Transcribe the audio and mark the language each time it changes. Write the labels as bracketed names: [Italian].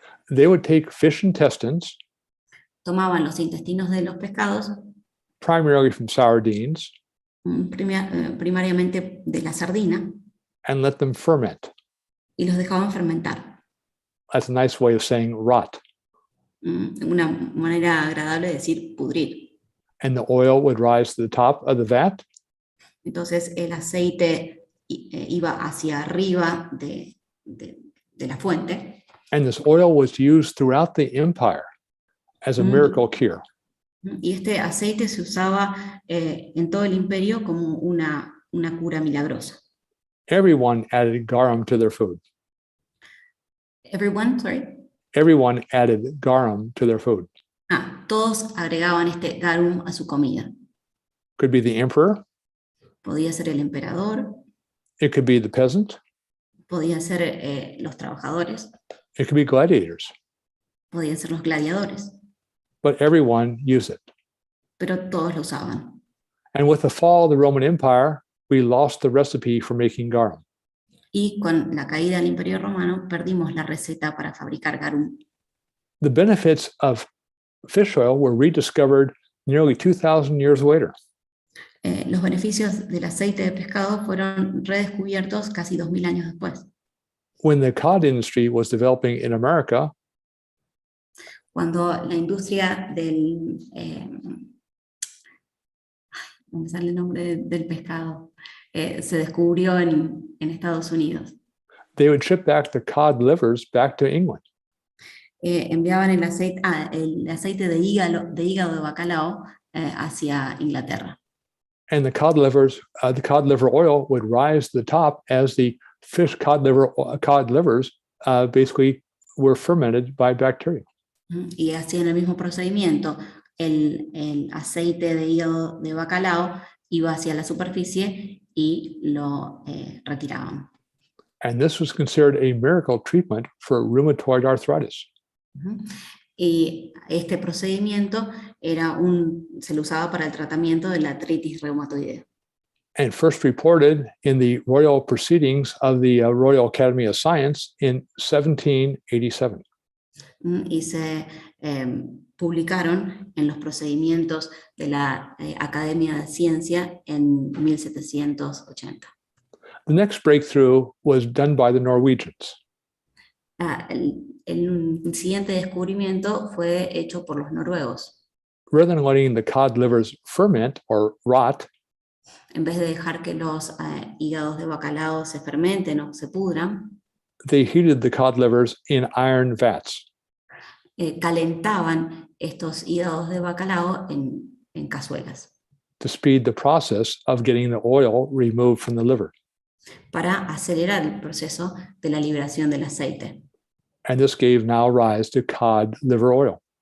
[English] They would take fish intestines, [Spanish] Tomaban los intestinos de los pescados, [English] primarily from sardines, [Spanish] primariamente de la sardina, [English] and let them ferment. [Spanish] y los dejaban fermentar. [English] That's a nice way of saying rot. [Spanish] Una manera agradable de decir pudrir. [English] And the oil would rise to the top of the vat, [Spanish] Entonces el aceite iba hacia arriba de la fuente. [English] and this oil was used throughout the empire as a miracle cure. [Spanish] Y este aceite se usaba en todo el imperio como una cura milagrosa. [English] Everyone added garum to their food. Everyone, sorry. Everyone added garum to their food. [Spanish] Todos agregaban este garum a su comida. [English] Could be the emperor, [Spanish] Podía ser el emperador, [English] it could be the peasant, [Spanish] podía ser los trabajadores, [English] it could be gladiators, [Spanish] podían ser los gladiadores, [English] but everyone used it. [Spanish] pero todos lo usaban. [English] And with the fall of the Roman Empire, we lost the recipe for making garum. [Spanish] Y con la caída del Imperio Romano perdimos la receta para fabricar garum. [English] The benefits of fish oil were rediscovered nearly 2,000 years later. [Spanish] Los beneficios del aceite de pescado fueron redescubiertos casi 2000 años después. [English] When the cod industry was developing in America, [Spanish] Cuando la industria del... no me sale el nombre del pescado. Se descubrió en Estados Unidos. [English] they would ship back the cod livers back to England. [Spanish] Enviaban el aceite de hígado de bacalao hacia Inglaterra. [English] And the cod liver oil would rise to the top as the fish cod livers basically were fermented by bacteria. [Spanish] Y hacían el mismo procedimiento. El aceite de hígado de bacalao iba hacia la superficie y lo retiraban. [English] And this was considered a miracle treatment for rheumatoid arthritis. [Spanish] Y este procedimiento se lo usaba para el tratamiento de la artritis reumatoide. [English] And first reported in the royal proceedings of the Royal Academy of Science in 1787. [Spanish] Y se publicaron en los procedimientos de la Academia de Ciencia en 1780. [English] The next breakthrough was done by the Norwegians. [Spanish] El siguiente descubrimiento fue hecho por los noruegos. [English] Rather than letting the cod livers ferment or rot, [Spanish] En vez de dejar que los hígados de bacalao se fermenten o se pudran, [English] they heated the cod livers in iron vats. [Spanish] calentaban estos hígados de bacalao en cazuelas [English] To speed the process of getting the oil removed from the liver. [Spanish] para acelerar el proceso de la liberación del aceite. [English] And this gave now rise to cod liver oil.